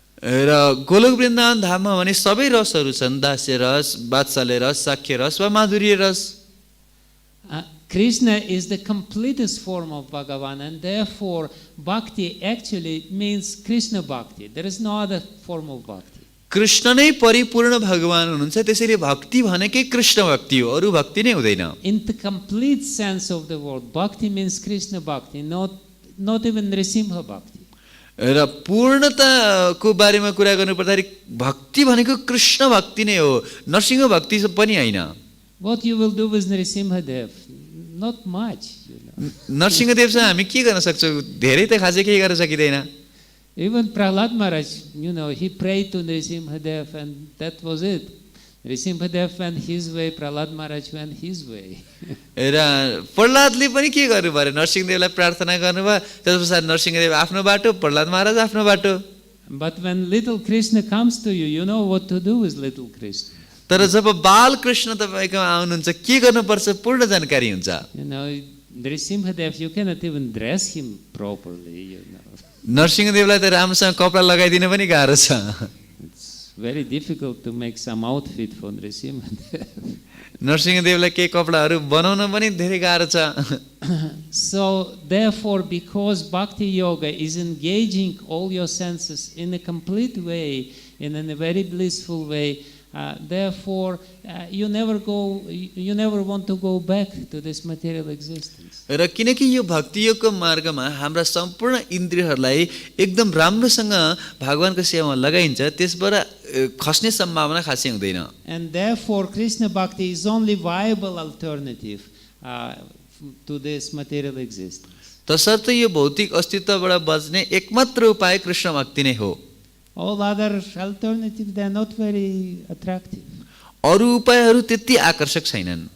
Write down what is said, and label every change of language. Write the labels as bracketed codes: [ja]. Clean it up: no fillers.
[ne] र गोलोक वृन्दावन धाममा भने सबै रसहरू छन्. दास्य रस, वात्सल्य रस, साख्य रस वा माधुर्य रस. [en] Krishna is the completest form of Bhagavan, and therefore bhakti actually means Krishna bhakti. There is no other form of bhakti. [ne] Krishna नै परिपूर्ण भगवान हुनुहुन्छ, त्यसैले भक्ति भनेकै कृष्ण भक्ति हो, अरू भक्ति नै हुँदैन. [en] In the complete sense of the word, bhakti means Krishna bhakti, not even Nrisimha bhakti. [ne] र पूर्णताको बारेमा कुरा गर्नुपर्दाखेरि भक्ति भनेको कृष्ण भक्ति नै हो, नरसिंह भक्ति पनि होइन. [en] What you will do with Nrisimha Dev? Not much. [ne] नरसिंहदेवसँग हामी के गर्न सक्छौँ? धेरै त खासै केही गर्न सकिँदैन. [en] Even Prahlad Maharaj, he prayed to Nrisimha Dev and that was it. Nrisimha Dev went his way, Prahlad Maharaj went his way. [ne] र प्रहलादले पनि के गर्नु पर्यो? नरसिंहदेवलाई प्रार्थना गर्नुभयो, त्यसपछि नरसिंहदेव आफ्नो बाटो, प्रहलाद महाराज आफ्नो बाटो. [en] But when little Krishna comes to you, you know what to do with little Krishna. [ne] तर जब बाल कृष्ण तपाईकोमा आउनुहुन्छ के गर्नुपर्छ पूर्ण जानकारी हुन्छ. [en] Nrisimha Dev, you cannot even dress him properly. [ne] नरसिंहदेवलाई त राम्रोसँग कपडा लगाइदिन पनि गाह्रो छ. [en] It's very difficult to make some outfit for Nrisimha Dev. [ne] नरसिंहदेवलाई केही कपडाहरू बनाउन पनि धेरै गाह्रो छ. [en] So therefore, because bhakti yoga is engaging all your senses in a complete way, in a very blissful way, therefore you never want to go back to this material existence. [ne] र किनकि यो भक्ति योगको मार्गमा हाम्रा सम्पूर्ण इन्द्रियहरूलाई एकदम राम्रोसँग भगवानको सेवामा लगाइन्छ, त्यसबाट खस्ने सम्भावना खासै हुँदैन. [en] And therefore Krishna bhakti is only viable alternative to this material existence. [ne] तसर्थ यो भौतिक अस्तित्वबाट बच्ने एकमात्र उपाय कृष्ण भक्ति नै हो. [en] All other alternatives, they are not very attractive. [ne] अरू उपायहरू त्यति आकर्षक छैनन्.